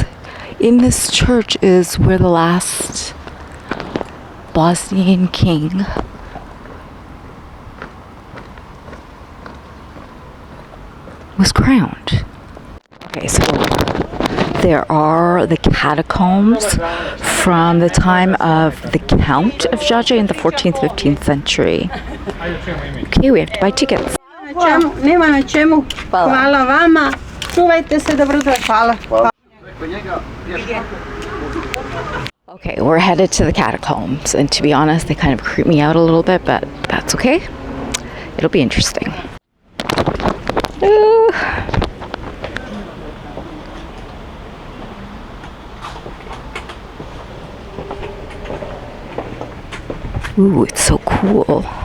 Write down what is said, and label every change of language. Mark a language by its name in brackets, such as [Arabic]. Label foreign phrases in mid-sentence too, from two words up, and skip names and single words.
[English] In this church is where the last Bosnian king was crowned. Okay, so there are the catacombs from the time of the Count of JAJCE in the 14th, 15th century. Okay, we have to buy tickets. [Bosnian] Nema na čemu. Hvala vama. Čuvajte se, dobro da hvala. [English] Okay, we're headed to the catacombs, and to be honest, they kind of creep me out a little bit, but that's okay. It'll be interesting. Ooh, it's so cool.